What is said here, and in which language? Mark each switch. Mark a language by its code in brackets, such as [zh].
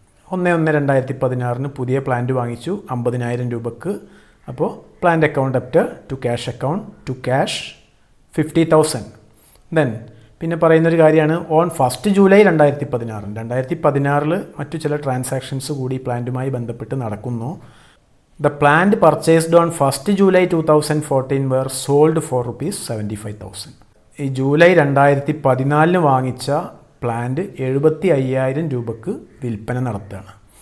[ml] 1/1/2016 പുതിയ പ്ലാന്റ് വാങ്ങിച്ചു 50,000 രൂപക്ക്. അപ്പോൾ plant account അപ്റ്റർ to cash account to cash 50,000. Then പിന്നെ പറയുന്നൊരു കാര്യമാണ് ഓൺ 1st July 2016 മറ്റു ചില ട്രാൻസാക്ഷൻസ് കൂടി പ്ലാന്റുമായി ബന്ധപ്പെട്ട് നടക്കുന്നു. [en] The plant purchased on 1st July 2014 were sold for rupees 75,000. [ml] ഈ ജൂലൈ 2014 വാങ്ങിച്ച പ്ലാന്റ് 75,000 രൂപക്ക് വിൽപ്പന നടത്തുകയാണ്.